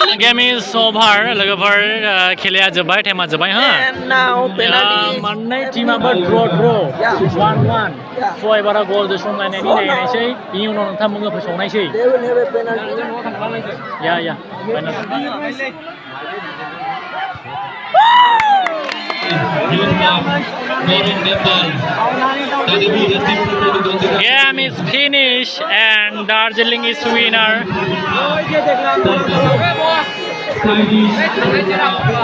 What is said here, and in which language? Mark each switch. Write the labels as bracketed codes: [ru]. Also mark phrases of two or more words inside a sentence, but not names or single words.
[en] Game is over. [brx] लोगोफोर खेलाया जोब्बाय टाइमा जोब्बाय हो [en] And now penalty. [brx] मोननै टीमाबो draw 1-1 स' एबाराव गल जोसंलायनायनि नायनायसै बिनि उनाव नोंथांमोननो फोसावनायसै [en] They will have a penalty. या Game is finished and Darjeeling is winner.